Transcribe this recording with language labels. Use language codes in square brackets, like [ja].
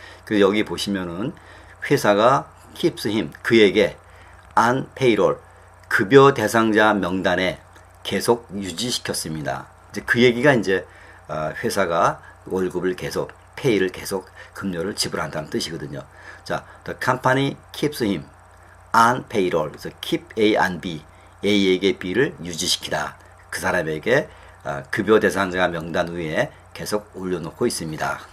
[ko] 그래서 여기 보시면은 회사가 [en] keeps him [ko] 그에게 [en] on payroll [ko] 급여 대상자 명단에 계속 유지시켰습니다. 이제 그 얘기가 이제 회사가 월급을 계속 페이를 계속 급료를 지불한다는 뜻이거든요. [en] 자, the company keeps him on payroll. [ko] 그래서 keep A on B. A에게 B를 유지시키다. 그 사람에게 급여 대상자 명단 위에 계속 올려놓고 있습니다.